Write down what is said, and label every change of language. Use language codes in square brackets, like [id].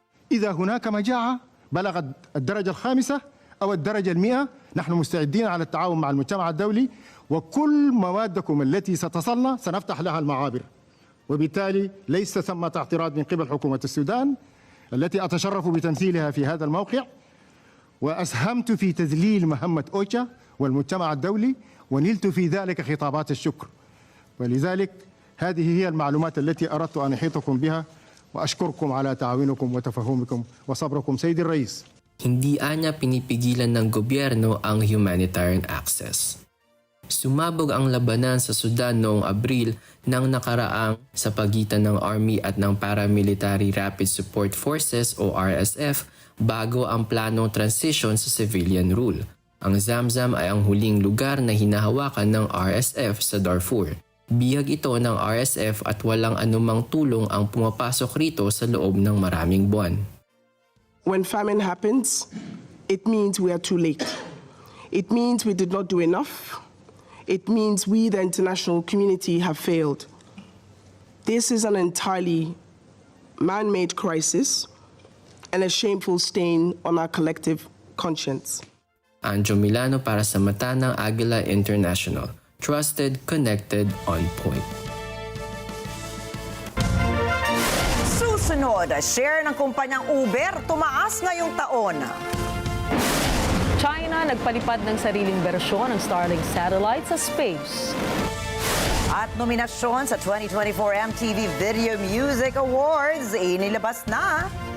[ar] إذا هناك مجاعة بلغت الدرجة الخامسة أو الدرجة 100 نحن مستعدين على التعاون مع المجتمع الدولي وكل موادكم التي ستصلنا سنفتح لها المعابر وبالتالي ليس ثمة اعتراض من قبل حكومة السودان التي أتشرف بتمثيلها في هذا الموقع وأسهمت في تذليل مهمة أوشا والمجتمع الدولي ونلت في ذلك خطابات الشكر ولذلك هذه هي المعلومات التي أردت أن أحيطكم بها وأشكركم على تعاونكم وتفهمكم وصبركم سيد الرئيس. [tl] Hindi anya pinipigilan ng gobyerno ang humanitarian access. Sumabog ang labanan sa Sudan noong Abril nang nakaraang sa pagitan ng Army at ng Paramilitary Rapid Support Forces o RSF bago ang planong transition sa civilian rule. Ang Zamzam ay ang huling lugar na hinahawakan ng RSF sa Darfur. Bihag ito ng RSF at walang anumang tulong ang pumapasok rito sa loob ng maraming buwan. [en] When famine happens, it means we are too late. It means we did not do enough. It means we, the international community, have failed. This is an entirely man-made crisis and a shameful stain on our collective conscience. [tl] Anjo Milano para sa Mata ng Agila International. [en] Trusted, connected, on point. [tl] Susunod, share ng kumpanyang Uber tumaas ngayong taon. China nagpalipad ng sariling bersyon ng Starlink satellite sa space. At nominasyon sa 2024 MTV Video Music Awards, inilabas na.